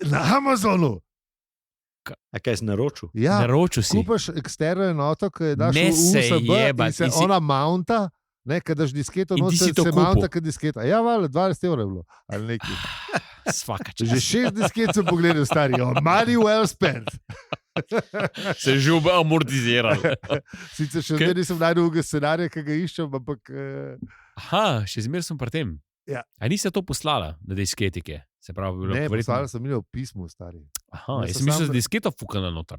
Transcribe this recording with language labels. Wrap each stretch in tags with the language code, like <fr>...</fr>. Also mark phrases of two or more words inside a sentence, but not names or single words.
<sl>Na Amazonu! A kaj si naročil? Ja, naročil si. Kupaš eksterno enoto, ki je daš v USB in se ona mounta, ne, kad daš disketo, se mounta kad disketa. Ja, vale, 20 € je bilo. Ali neki.</sl> <hr>Svaka čas.</hr> <sl>Že 6 disket sem pogledal, stari.</sl> <en>Money well spent.</en> <sl>Se je že amortiziral. Sicer še zdaj nisem najdel scenarija, ki ga iščem, ampak... Aha, še zmer sem pri tem. Ja. A niste to poslala na disketike? Se pravi, bilo ne, poslala sem v pismu, stari. Aha, jaz sem mislil, da disketa fukana noter.</sl>